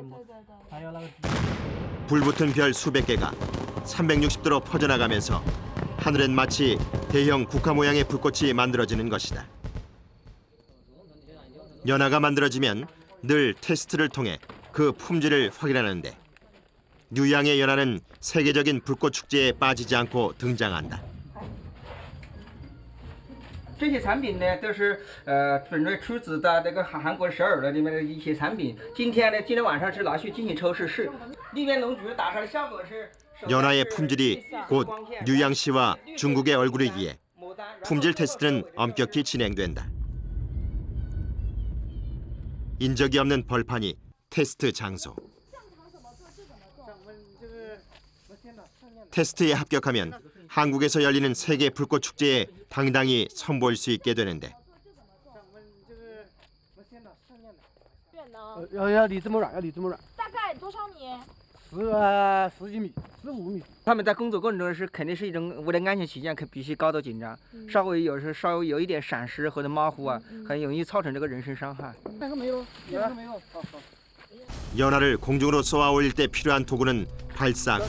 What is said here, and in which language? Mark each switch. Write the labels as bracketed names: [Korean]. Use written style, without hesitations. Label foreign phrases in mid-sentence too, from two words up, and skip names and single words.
[Korean] 불붙은 별 수백 개가 360도로 퍼져나가면서 하늘엔 마치 대형 국화 모양의 불꽃이 만들어지는 것이다. 연화가 만들어지면 늘 테스트를 통해 그 품질을 확인하는데 뉴양의 연화는 세계적인 불꽃 축제에 빠지지 않고 등장한다. [Chinese] 这些产品呢，都是准备出自的这个韩国首尔的里面的一些产品。今天晚上是拿去进行抽试，里面龙菊打出来的效果是。 [Korean] 연화의 품질이 곧 뉴양시와 중국의 얼굴이기에 품질 테스트는 엄격히 진행된다. 인적이 없는 벌판이 테스트 장소. 테스트에 합격하면 한국에서 열리는 세계 불꽃 축제에 당당히 선보일 수 있게 되는데. [Chinese] 要离这么远，要离这么远。大概多少米 10几米，15米。他们在工作过程中是肯定是一种为了安全起见，可必须高度紧张，稍微有一点闪失或者马虎啊，很容易造成这个人身伤害。那个没有，那个没有。 [Korean] 연화를 공중으로 쏘아 올릴 때 필요한 도구는 발사관.